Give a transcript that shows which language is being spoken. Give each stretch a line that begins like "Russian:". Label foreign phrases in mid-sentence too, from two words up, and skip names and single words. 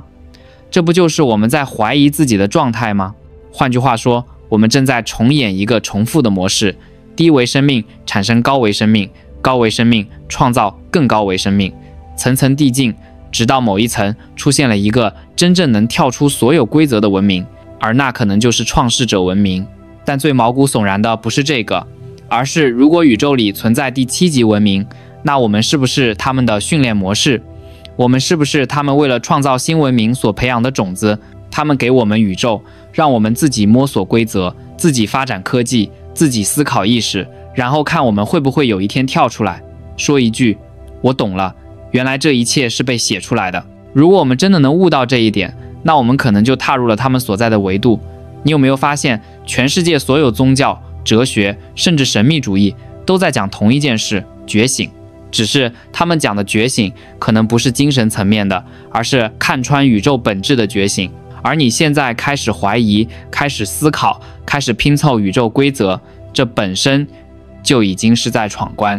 Chinese: 這不就是我們在懷疑自己的狀態嗎？換句話說，我們正在重演一個重複的模式：低維生命產生高維生命，高維生命創造更高維生命，層層遞進，直到某一層出現了一個真正能跳出所有規則的文明，而那可能就是創世者文明。但最毛骨悚然的不是這個，而是如果宇宙裡存在第7級文明，那我們是不是他們的訓練模式？我們是不是他們為了創造新文明所培養的種子？他們給我們宇宙，讓我們自己摸索規則，自己發展科技，自己思考意識，然後看我們會不會有一天跳出來，說一句：我懂了，原來這一切是被寫出來的。如果我們真的能悟到這一點，那我們可能就踏入了他們所在的維度。你有沒有發現，全世界所有宗教、哲學，甚至神秘主義，都在講同一件事：覺醒。只是他們講的覺醒，可能不是精神層面的，而是看穿宇宙本質的覺醒。而你現在開始懷疑，開始思考，開始拼湊宇宙規則，這本身就已經是在闖關。